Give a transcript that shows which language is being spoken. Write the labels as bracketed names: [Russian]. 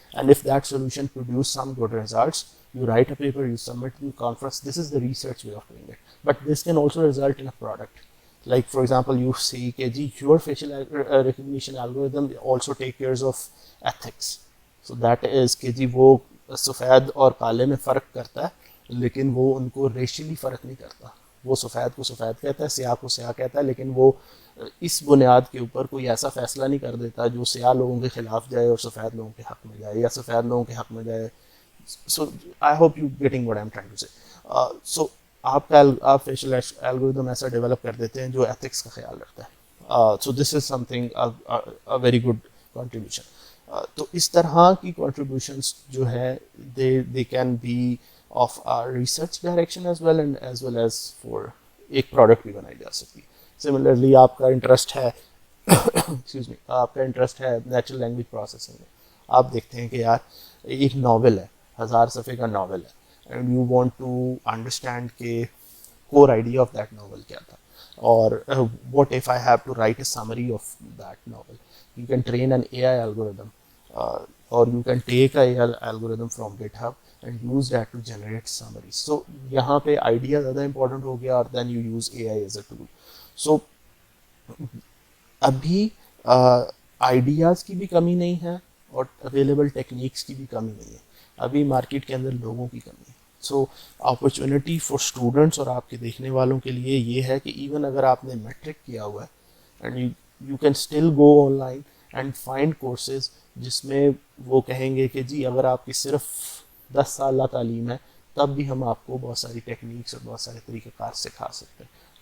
[English] And if that solution produces some good results, you write a paper, you submit to the conference. This is the research way of doing it. But this can also result in a product. Like for example, you say that your facial recognition algorithm also take care of ethics. So that is [Urdu] کہ وہ سفید اور کالے میں فرق کرتا ہے, لیکن وہ ان کو ریشلی فرق نہیں کرتا. وہ سفید کو سفید کہتا ہے, سیاہ کو سیاہ کہتا ہے, لیکن وہ اس بنیاد کے اوپر کوئی ایسا فیصلہ نہیں کر دیتا جو سیاہ لوگوں کے خلاف جائے اور سفید لوگوں کے حق میں جائے, یا سفید لوگوں کے حق میں جائے. [English] So I hope you getting what I am trying to say. [Urdu] سو آپ فیشل الگوریدم ایسا ڈیولپ کر دیتے ہیں جو ایتھکس کا خیال رکھتا ہے. [English] So this is something very good contribution. [Urdu] تو اس طرح کی کنٹریبیوشنس جو ہے [English] they can be of research direction as well as for [Urdu] ایک پروڈکٹ بھی بنائی جا سکتی ہے. سملرلی آپ کا انٹرسٹ ہے ایکسکیوز می, آپ کا انٹرسٹ ہے نیچرل لینگویج پروسیسنگ میں. آپ دیکھتے ہیں کہ یار ایک ناول ہے, 1000 صفحے کا ناول ہے, [English] and you want to understand [Urdu] کہ [English] core idea of that novel [Urdu] کیا تھا, اور [English] what if I have to write a summary of that novel. You can train an AI algorithm, or you can take a AI algorithm from GitHub and use that to generate summaries. [Urdu] So یہاں پہ idea زیادہ important ہو گیا, اور [English] then you use AI as a tool. [Urdu] So ابھی ideas کی بھی کمی نہیں ہے اور اویلیبل ٹیکنیکس کی بھی کمی نہیں ہے, ابھی مارکیٹ کے اندر لوگوں کی کمی ہے. سو اپرچونیٹی فار اسٹوڈنٹس اور آپ کے دیکھنے والوں کے لیے یہ ہے کہ ایون اگر آپ نے میٹرک کیا ہوا ہے, [English] and you can still go online and find [Urdu] courses جس میں وہ کہیں گے کہ جی اگر آپ کی صرف 10 سالہ تعلیم ہے تب بھی ہم آپ کو بہت ساری ٹیکنیکس اور بہت سارے طریقہ کار سکھا سکتے ہیں.